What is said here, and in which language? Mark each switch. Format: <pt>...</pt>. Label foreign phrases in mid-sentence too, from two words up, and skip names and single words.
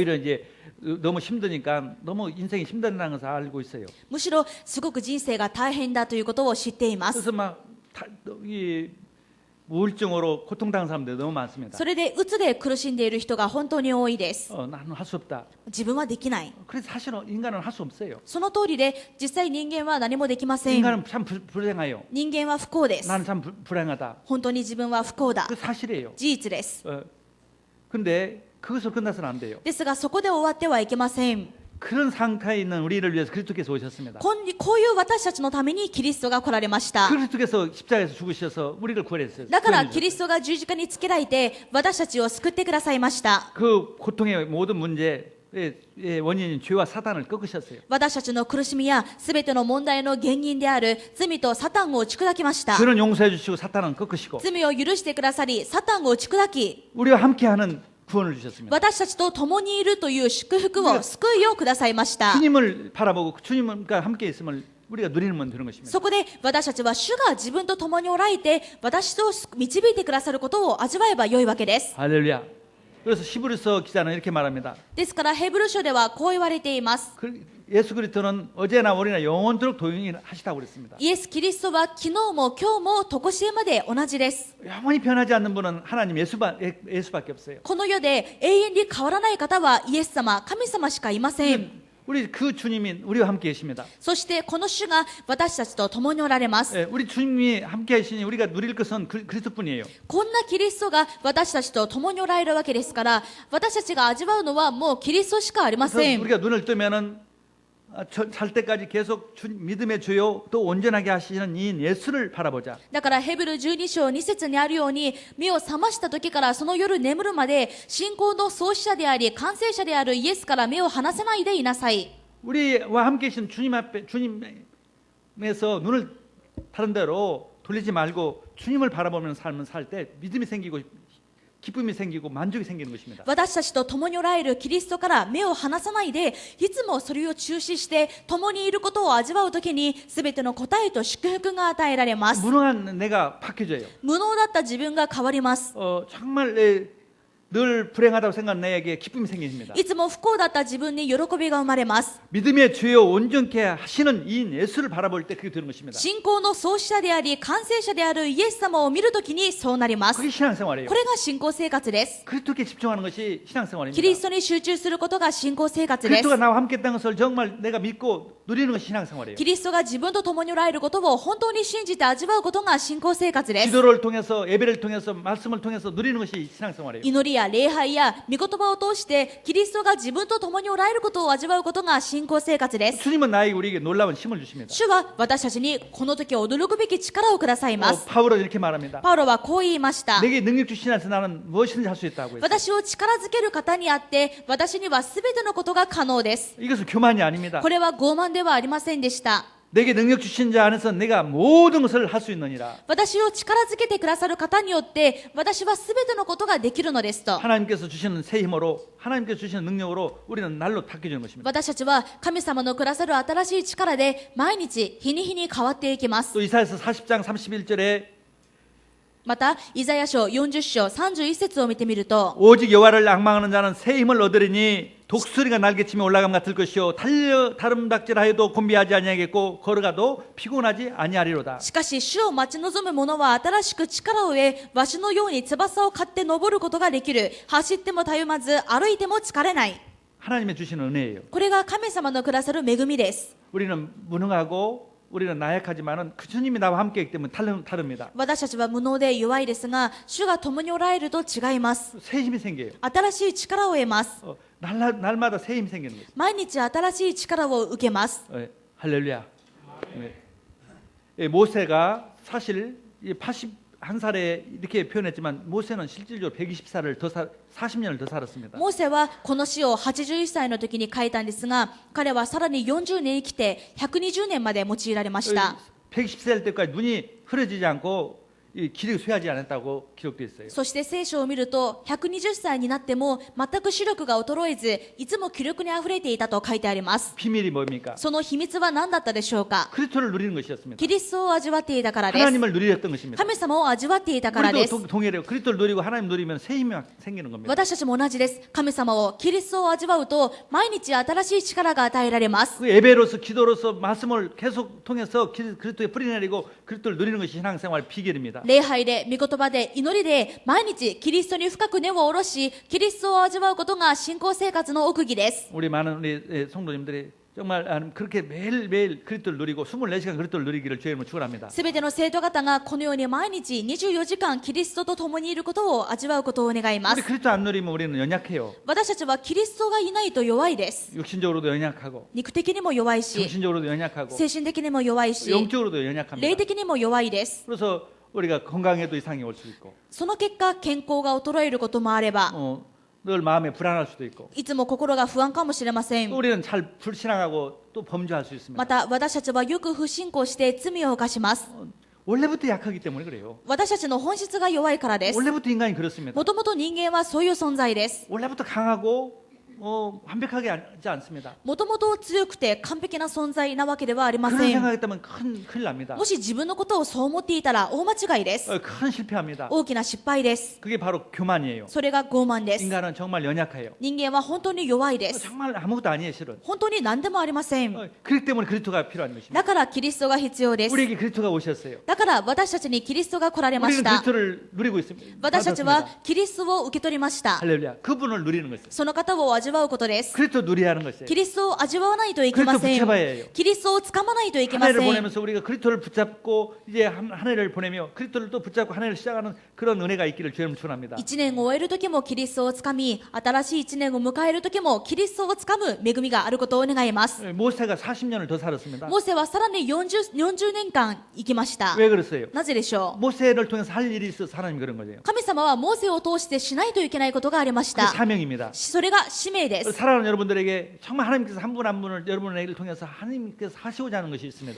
<ko>오히려 이제 너무 힘드니까 너무 인생이 힘들다는 것을 알고 있어요.</ko> <ja>むしろすごく人生が大変だということを知っています。</ja> <ko>그래서 이 우울증으로 고통당한 사람들이 너무 많습니다.</ko> <ja>それでうつで苦しんでいる人が本当に多いです。</ja> <ko>나는 할 수 없다.</ko> <ja>自分はできない。</ja> <ko>그래서 사실은 인간은 할 수 없어요.</ko> <ja>その通りで実際人間は何もできません。</ja> <ko>인간은 참 불행해요.</ko> <ja>人間は不幸です。</ja> <ko>나는 참 불행하다.</ko> <ja>本当に自分は不幸だ。</ja> <ko>그 사실이에요.</ko> <ja>事実です。</ja> <ko>근데 그것으로 끝나서는 안 돼요.</ko> <ja>ですがそこで終わってはいけません。</ja> <ko>그런 상태에 있는 우리를 위해서 그리스도께서 오셨습니다.</ko> <ja>こういう私たちのためにキリストが来られました。</ja> <ko>그리스도께서 십자가에서 죽으셔서 우리를 구원했어요.</ko> <ja>だからキリストが十字架につけられて私たちを救ってくださいました。</ja> <ko>그 고통의 모든 문제의 원인인 죄와 사단을 꺾으셨어요.</ko> <ja>私たちの苦しみやすべての問題の原因である罪とサタンを打ち砕きました。</ja> <ko>죄는 용서해 주시고 사단은 꺾으시고</ko> <ja>罪を許してくださりサタンを打ち砕き</ja> <ko>우리와 함께하는 구원을 주셨습니다.</ko> <ja>私たちと共にいるという祝福を救いをくださいました。</ja> <ko>주님을 바라보고 주님과 함께 있음을 우리가 누리면 되는 것입니다.</ko> <ja>そこで私たちは主が自分と共におられて私と導いてくださることを味わえば良いわけです。</ja> <ko>할렐루야. 그래서 히브리서 기자는 이렇게 말합니다.</ko> <ja>ですからヘブル書ではこう言われています。</ja> <ko>예수 그리스도는 어제나 오늘이나 영원토록 동행하시다고 그랬습니다.</ko> <ja>イエス・キリストは昨日も今日も常しえまで同じです。</ja> <ko>영원히 변하지 않는 분은 하나님 예수밖에 없어요.</ko> <ja>この世で永遠に変わらない方はイエス様、神様しかいません。</ja> <ko>우리 그 주님이 우리와 함께 계십니다.</ko> <ja>そしてこの主が私たちと共におられます。</ja> <ko>우리 주님이 함께 하시니 우리가 누릴 것은 그리스도뿐이에요.</ko> <ja>こんなキリストが私たちと共におられるわけですから、私たちが味わうのはもうキリストしかありま</ja> <ko>그래서</ko> <ja>せん。</ja> <ko>우리가 눈을 뜨면은 살 때까지 계속 믿음의 주요 또 온전하게 하시는 이 예수를 바라보자.</ko> <ja>だからヘブル12章2節にあるように、目を覚ました時からその夜眠るまで信仰の創始者であり完成者であるイエスから目を離せないでいなさい。</ja> <ko>우리와 함께 계신 주님 앞에 주님에서 눈을 다른 데로 돌리지 말고 주님을 바라보는 삶을 살 때 믿음이 생기고 기쁨이 생기고 만족이 생기는 것입니다.</ko> <ja>私たちと共におられるキリストから目を離さないで、いつもそれを注視して共にいることを味わうときに全ての答えと祝福が与えられます。</ja> <ko>무능한 내가 바뀌어져요.</ko> <ja>無能だった自分が変わります。</ja> <ko>정말 늘 불행하다고 생각하는 내게 기쁨이 생깁니다.</ko> <ja>いつも不幸だった自分に喜びが生まれます。</ja> <ko>믿음의 주요 온전케 하시는 이 예수를 바라볼 때 그게 되는 것입니다.</ko> <ja>信仰の創始者であり完成者であるイエス様を見るときにそうなります。</ja> <ko>그게 신앙생활이에요.</ko> <ja>これが信仰生活です。</ja> <ko>그리스도께 집중하는 것이</ko> <ja>キ</ja> <ko>신앙생활입니다.</ko> <ja>リストに集中することが信仰生活です。</ja> <ko>그리스도가 나와 함께 했다는 것을 정말 내가 믿고 누리는 것이 신앙생활이에요.</ko> <ja>キリストが自分と共におられることを本当に信じて味わうことが信仰生活です。</ja> <ko>기도를 통해서 예배를 통해서 말씀을 통해서 누리는 것이 신앙생활이에요.</ko> <ja>祈りや礼拝や御言葉を通してキリストが自分と共におられることを味わうことが信仰生活です。</ja> <ko>주님은 나에게 우리에게 놀라운 힘을 주십니다.</ko> <ja>主は私たちにこの時驚くべき力をくださいます。</ja> <ko>바울은 이렇게 말합니다.</ko> <ja>パウロはこう言いました。</ja> <ko>내게 능력 주신 안에서 나는 무엇이든지 할 수 있다고 했어요.</ko> <ja>私を力づける方にあって私には全てのことが可能です。</ja> <ko>이것은 교만이 아닙니다.</ko> <ja>これは傲慢ではありませんでした。</ja> <ko>내게 능력 주신 자 안에서 내가 모든 것을 할 수 있느니라.</ko> <ja>私を力づけてくださる方によって私は全てのことができるのですと。</ja> <ko>하나님께서 주시는 새 힘으로 하나님께서 주시는 능력으로 우리는 날로 바뀌어지는 것입니다.</ko> <ja>私たちは神様のくださる新しい力で毎日日に日に変わっていきます。</ja> <ko>또 이사야서 40장 31절에</ko> <ja>またイザヤ書40章31節を見てみると</ja> <ko>오직 여호와를 앙망하는 자는 새 힘을 얻으리니 독수리가 날개치며 올라감 같을 것이요 달려 다름닥질하여도 곤비하지 아니하겠고 걸어가도 피곤하지 아니하리로다.</ko> <ja>しかし主を待ち望む者は新しく力を得わしのように翼を張って登ることができる。走ってもたゆまず歩いても疲れない。</ja> <ko>하나님의 주시는 은혜예요.</ko> <ja>これが神様のくださる恵みです。</ja> <ko>우리는 무능하고 우리는 나약하지만은 그 주님이 나와 함께이기 때문에 다릅니다.</ko> <ja>私たちは無能で弱いですが主が共におられると違います。</ja> <ko>새 힘이 생겨요.</ko> <ja>新しい力を得ます。</ja> <ko>날마다 새 힘이 생기는 거죠.</ko> <ja>毎日新しい力を受けます。</ja> <ko>할렐루야. 모세가 사실 81살에 이렇게 표현했지만 모세는 실질적으로 120살을 더 40년을 더 살았습니다.</ko> <ja>モーセはこの詩を81歳の時に書いたんですが彼はさらに40年生きて120年まで用いられました。</ja> <ko>110살 때까지 눈이 흐려지지 않고 기력이 쇠하지 않았다고 기록되어 있어요.</ko> <ja>そして聖書を見ると120歳になっても全く視力が衰えずいつも気力にあふれていたと書いてあります。</ja> <ko>비밀이 뭡니까?</ko> <ja>その秘密は何だったでしょうか。</ja> <ko>그리스도를 누리는 것이었습니다.</ko> <ja>キリストを味わっていたからです。</ja> <ko>하나님을 누렸던 것입니다.</ko> <ja>神様を味わっていたからです。</ja> <ko>우리도 동일해요. 그리스도를 누리고 하나님 누리면 새 힘이 생기는 겁니다.</ko> <ja>私たちも同じです。神様をキリストを味わうと毎日新しい力が与えられます。</ja> <ko>그 예배로서 기도로서 말씀을 계속 통해서 그리스도에 뿌리내리고 그리스도를 누리는 것이 신앙생활 비결입니다.</ko> <ja>礼拝で御言葉で祈りで毎日キリストに深く根を下ろしキリストを味わうことが信仰生活の奥義です。</ja> <ko>우리 많은 우리 성도님들이 정말 그렇게 매일매일 그리스도를 누리고 24시간 그리스도를 누리기를 주의 이름으로 축원합니다.</ko> <ja>すべての生徒方がこのように毎日24時間キリストと共にいることを味わうことを願いま</ja> <ko>우리</ko> <ja>す。</ja> <ko>그리스도 안 누리면 우리는 연약해요.</ko> <ja>私たちはキリストがいないと弱いです。</ja> <ko>육신적으로도 연약하고</ko> <ja>肉的にも弱いし</ja> <ko>정신적으로도 연약하고</ko> <ja>精神的にも弱いし</ja> <ko>영적으로도</ko> <ja>霊</ja> <ko>연약합니다.</ko> <ja>的にも弱いです。</ja> <ko>그래서 우리가 건강에도 이상이 올 수 있고</ko> <ja>その結果健康が衰えることもあれば</ja> <ko>늘 마음에 불안할 수도 있고</ko> <ja>いつも心が不安かもしれません。</ja> <ko>또 우리는 잘 불신앙하고 또 범죄할 수 있습니다.</ko> <ja>また私たちはよく不信仰して罪を犯します。</ja> <ko>원래부터 약하기 때문에 그래요.</ko> <ja>私たちの本質が弱いからです。</ja> <ko>원래부터 인간이 그렇습니다.</ko> <ja>もともと人間はそういう存在です。</ja> <ko>원래부터 강하고 완벽하지 않습니다.</ko> <ja>もともと強くて完璧な存在なわけではありま</ja> <ko>그런</ko> <ja>せん。</ja> <ko>생각했다면 큰일 납니다.</ko> <ja>もし自分のことをそう思っていたら大間違いです。</ja> <ko>큰 실패합니다.</ko> <ja>大きな失敗です。</ja> <ko>그게 바로 교만이에요.</ko> <ja>それが傲慢です。</ja> <ko>인간은 정말 연약해요.</ko> <ja>人間は本当に弱いです。</ja> <ko>정말 아무것도 아니에요, 실은.</ko> <ja>本当に何でもありません。</ja> <ko>그렇기 때문에 그리스도가 필요한 것입니다.</ko> <ja>だからキリストが必要です。</ja> <ko>우리에게 그리스도가 오셨어요.</ko> <ja>だから私たちにキリストが来られま</ja> <ko>우리는</ko> <ja>した。</ja> <ko>그리스도를 누리고 있습니다.</ko> <ja>私たちはキリストを受け取りました。</ja> <ko>할렐루야. 그분을 누리는 것이에요.</ko> <ja>その方を味わうことです。</ja> <ko>그리스도 누려야 하는 것이에요.</ko> <ja>キリストを味わわないといけませ</ja> <ko>그리스도 붙잡아야 해요.</ko> <ja>ん。キリストをつかまないといけ</ja> <ko>한</ko> <ja>ま</ja> <ko>해를</ko> <ja>せん。</ja> <ko>보내면서 우리가 그리스도를 붙잡고 이제 한 해를 보내며 그리스도를 또 붙잡고 한 해를 시작하는 그런 은혜가 있기를 주님 축원합니다.</ko> <ja>1 年を終える時もキリストをつかみ、新しい1年を迎える時もキリストをつかむ恵みがあることを願います。</ja> <ko>모세가 40년을 더 살았습니다.</ko> <ja>モーセはさらに 40年間生きました。</ja> <ko>왜 그랬어요?</ko> <ja>なぜでしょう。</ja> <ko>모세를 통해서 할 일이 있어서 하나님 그런 거예요.</ko> <ja>神様はモーセを通してしないといけないことがありまし</ja> <ko>그게</ko> <ja>た。</ja> <ko>사명입니다.</ko> <ja>それが使命です。</ja> <ko>살아가는 여러분들에게 정말 하나님께서 한 분 한 분을 여러분의 를 통해서 하나님께서 하시고자 하는 것이 있습니다.</ko>